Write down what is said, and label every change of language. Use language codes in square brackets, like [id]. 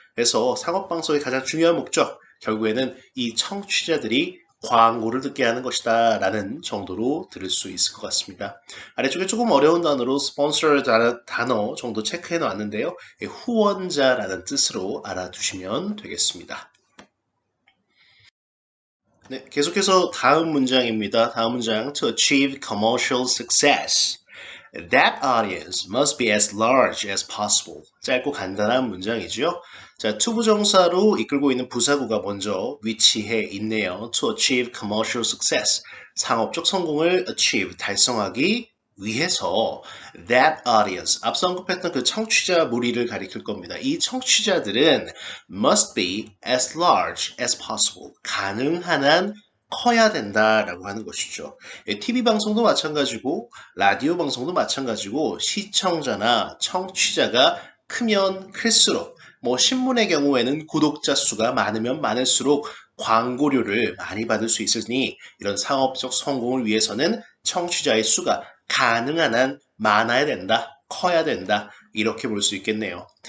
[ko] 그래서 상업 방송의 가장 중요한 목적, 결국에는 이 청취자들이 광고를 듣게 하는 것이다 라는 정도로 들을 수 있을 것 같습니다. 아래쪽에 조금 어려운 단어로 sponsor 단어 정도 체크해 놨는데요. 후원자라는 뜻으로 알아두시면 되겠습니다. 네, 계속해서 다음 문장입니다. 다음 문장 [en] to achieve commercial success. That audience must be as large as possible. [ko] 짧고 간단한 문장이죠. 자, 투부정사로 이끌고 있는 부사구가 먼저 위치해 있네요. [en] To achieve commercial success. [ko] 상업적 성공을 achieve, 달성하기 위해서 [en] that audience, [ko] 앞서 언급했던 그 청취자 무리를 가리킬 겁니다. 이 청취자들은 [en] must be as large as possible. [ko] 가능한 한 커야 된다라고 하는 것이죠. TV 방송도 마찬가지고 라디오 방송도 마찬가지고 시청자나 청취자가 크면 클수록 뭐 신문의 경우에는 구독자 수가 많으면 많을수록 광고료를 많이 받을 수 있으니 이런 상업적 성공을 위해서는 청취자의 수가 가능한 한 많아야 된다, 커야 된다 이렇게 볼 수 있겠네요.